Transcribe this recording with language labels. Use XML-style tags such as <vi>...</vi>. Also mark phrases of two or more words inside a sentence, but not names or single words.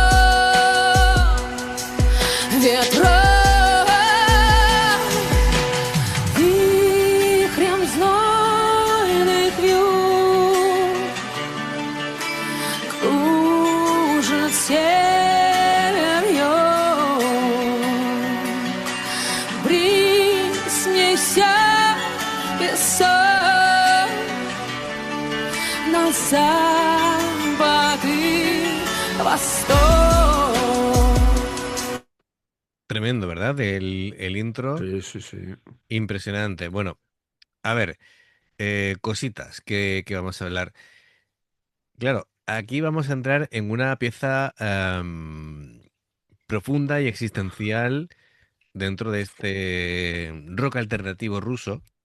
<ru>Вихрем знойных вьюг кружит север юг. Бриз неся песок на запад и восток.</ru> <es>Tremendo, ¿verdad? El intro, Sí, sí, sí. impresionante. Bueno, a ver, cositas que vamos a hablar. Claro, aquí vamos a entrar en una pieza profunda y existencial dentro de este rock alternativo ruso.</es>